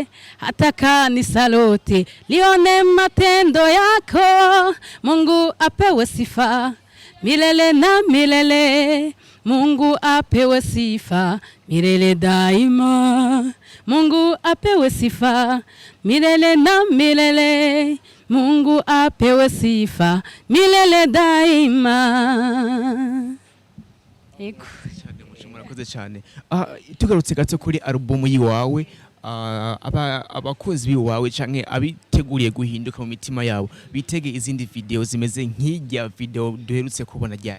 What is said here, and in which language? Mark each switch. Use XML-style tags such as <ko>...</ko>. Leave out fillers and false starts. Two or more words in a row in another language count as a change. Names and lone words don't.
<sw>hata kanisa lote lione matendo yako Mungu apewe sifa milele na milele Mungu apewe sifa milele daima Mungu apewe sifa milele na milele Mungu apewe sifa milele daima</sw> <rn>Ego murakoze cyane tugarutse gato kuri album yiwawe abakozi biwawe canke abiteguriye guhinduka mu mitima yabo bitege izindi video zimeze nk'ijya video duherutse kubona ryari</rn>